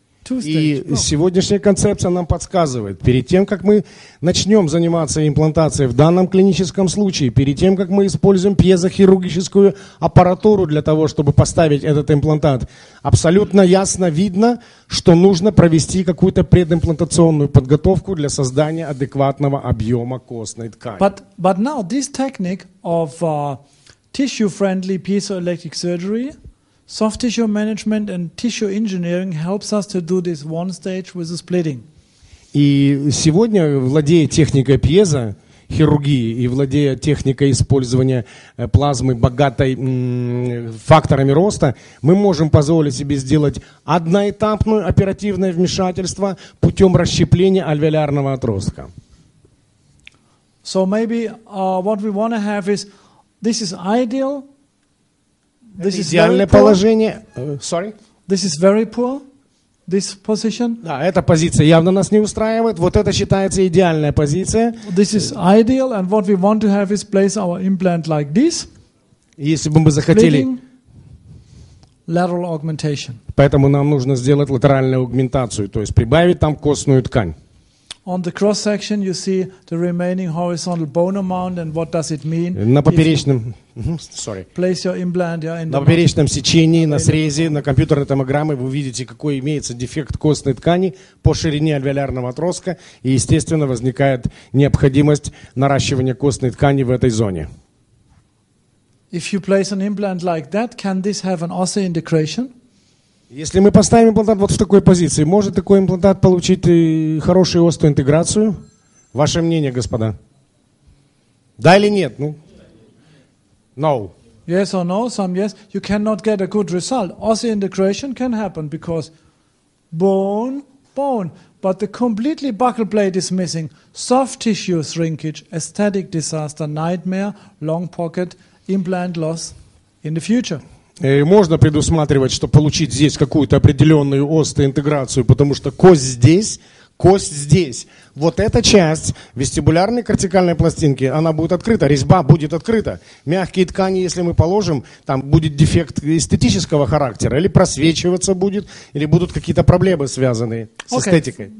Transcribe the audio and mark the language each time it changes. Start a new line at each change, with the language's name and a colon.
Russian: И сегодняшняя концепция нам подсказывает, перед тем, как мы начнем заниматься имплантацией в данном клиническом случае, перед тем, как мы используем пьезохирургическую аппаратуру для того, чтобы поставить этот имплантат, абсолютно ясно видно, что нужно провести какую-то предимплантационную подготовку для создания адекватного объема костной ткани.
English: But now this technique of tissue-friendly piezoelectric surgery, soft tissue management and tissue engineering helps us to do this one stage with the splitting.
Russian: И сегодня, владея техникой пьезохирургии и владея техникой использования плазмы, богатой факторами роста, мы можем позволить себе сделать одноэтапное оперативное вмешательство путем расщепления альвеолярного отростка.
English: So maybe what we want to have is, this is ideal. This is
Russian: идеальное положение.
English: Sorry? This is very poor. This position.
Russian: Да, эта позиция явно нас не устраивает. Вот это считается идеальная позиция.
English: This is ideal, and what we want to have is place our implant like this.
Russian: Если бы мы захотели,
English: lateral augmentation.
Russian: Поэтому нам нужно сделать латеральную аугментацию, то есть прибавить там костную ткань.
English: On the cross section you see the remaining horizontal bone amount and what does it mean?
Russian: На поперечном,
English: place your implant, yeah,
Russian: на поперечном сечении, на срезе, на компьютерной томограмме вы увидите, какой имеется дефект костной ткани по ширине альвеолярного отростка, и, естественно, возникает необходимость наращивания костной ткани в этой зоне.
English: If you place an implant like that, can this have an osseointegration?
Russian: Если мы поставим имплантат вот в такой позиции, может такой имплантат получить хорошую остеоинтеграцию? Ваше мнение, господа? Да или нет?
English: Ну, no. Yes or no? Some yes. You cannot get a good result. Osseointegration can happen because bone, but the completely buccal plate is missing. Soft tissue shrinkage, aesthetic disaster, nightmare, long pocket, implant loss in the future.
Russian: Можно предусматривать, что получить здесь какую-то определенную остеоинтеграцию, потому что кость здесь, кость здесь. Вот эта часть вестибулярной кортикальной пластинки, она будет открыта, резьба будет открыта. Мягкие ткани, если мы положим, там будет дефект эстетического характера, или просвечиваться будет, или будут какие-то проблемы, связанные с эстетикой.